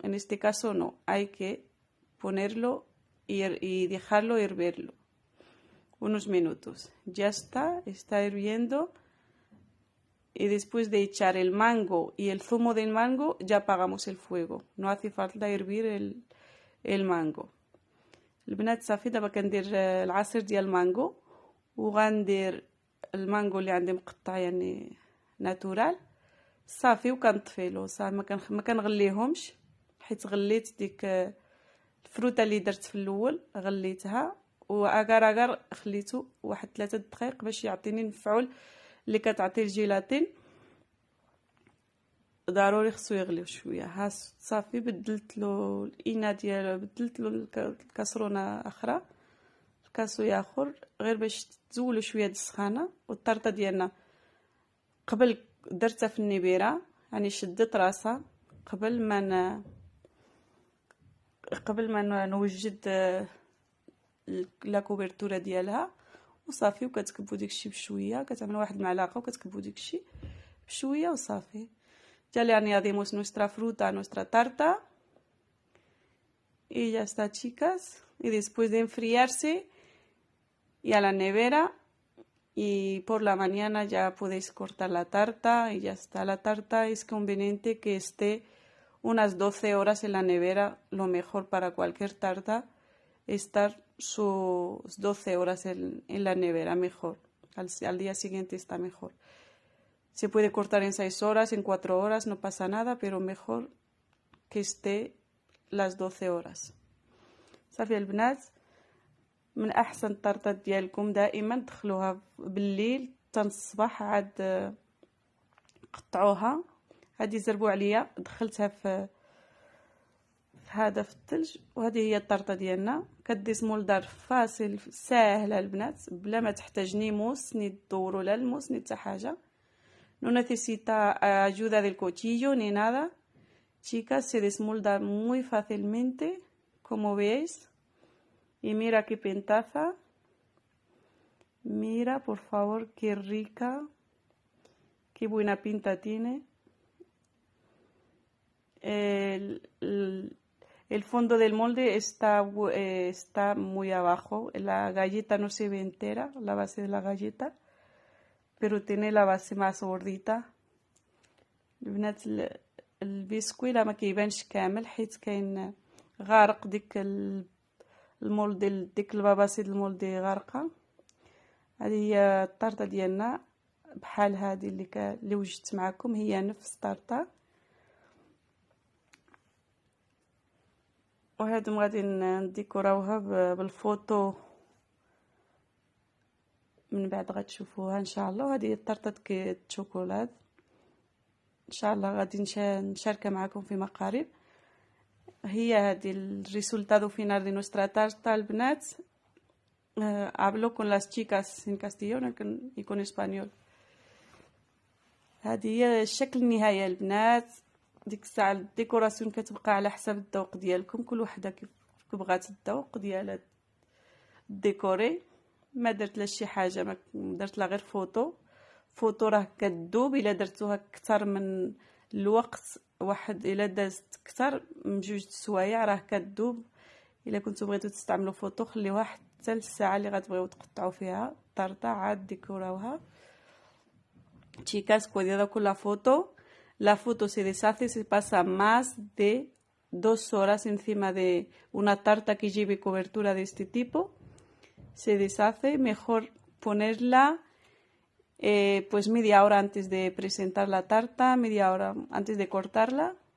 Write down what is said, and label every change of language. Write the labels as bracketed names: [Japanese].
[Spanish] En este caso no, hay que ponerlo y dejarlo hervirlo unos minutos. Ya está hirviendo, y después de echar el mango y el zumo del mango ya apagamos el fuego. No hace falta hervir el mango. [Arabic] البنات صافي دابا كندير العصير ديال المانغو، وغندير المانغو اللي عندي مقطع يعني ناتورال صافي، وكنطفيلو صافي. ما كنغليهمش، حيت غليت ديك الفروته اللي درت في الاول غليتها، واغار اغار خليته واحد 3 دقائق باش يعطيني المفعول اللي كتعطي الجيلاتين. ضروري خصو يغلي شويه. ها صافي بدلت له الاناء ديالو، بدلت له الكاسرونه اخرى، الكاسويه اخر، غير باش تزولوا شويه د السخانه. والطرطه ديالنا قبل درتها في النبيره، يعني شدت راسها قبل ما نوجد لا كوبرتوره ديالها، وصافي. وكتكبوا داكشي بشويه، كتعملوا واحد المعلقه وكتكبوا داكشي بشويه وصافي. [Spanish] Ya le añadimos nuestra fruta a nuestra tarta y ya está, chicas. Y después de enfriarse y a la nevera, y por la mañana ya podéis cortar la tarta y ya está. La tarta es conveniente que esté unas 12 horas en la nevera. Lo mejor para cualquier tarta estar sus 12 horas en la nevera, mejor. Al día siguiente está mejor. Se puede cortar en 6 horas, en 4 horas, no pasa nada, pero mejor que esté las 12 horas. [Arabic] صافي البنات، من احسن الطرطات ديالكم دائما دخلوها بالليل حتى الصباح، عاد قطعوها. هذه زربوا عليا، دخلتها في هذا في الثلج. وهذه هي الطرطه ديالنا. كديس مولدار فاصل ساهله البنات، بلا ما تحتاج ني موس ني الدور ولا الموس ني حتى حاجه. [Spanish] No necesita ayuda del cuchillo ni nada. Chicas, se desmolda muy fácilmente, como veis. Y mira qué pintaza. Mira, por favor, qué rica. Qué buena pinta tiene. El fondo del molde está muy abajo. La galleta no se ve entera, la base de la galleta, pero tiene la base más gordita. [Arabic] البنات البسكوي لا ما كيبانش كامل حيت كاين غارق ديك المولد، ديك الباباسي د المولدي غارقه. هذه هي الطرطه ديالنا، بحال هذه اللي وجدت معكم، هي نفس الطرطه. وهادم غادي نديكوراوها بالفوطو من بعد غتشوفوها ان شاء الله. وهذه الطرطه الشوكولات ان شاء الله غادي نشاركها معكم فيما قريب. هي هذه [Spanish] الريزultado final de nuestra tarta البنات. hablo con las chicas en castellano y con español. [Arabic] هذه هي الشكل النهائي البنات. ديك الساعه الديكوراسيون كتبقى على حسب الذوق ديالكم، كل وحده كيف بغات الذوق ديالها ديكوري. ما درت لا شي حاجه، ما درت لا غير فوطو راه كتذوب الا درتوها اكثر من الوقت، واحد الا دازت اكثر من 2 سوايع راه كتذوب. الا كنتو بغيتو تستعملوا فوطو خليوها حتى الساعه اللي غتبغيو تقطعوا فيها الطرطه عاد ديكوراوها. [Spanish] Chicas, cuidado con la foto. La foto se deshace, se pasa más de 2 horas encima de una tarta que lleve cobertura de este tipo. Se deshace, mejor ponerla pues media hora antes de presentar la tarta, media hora antes de cortarla.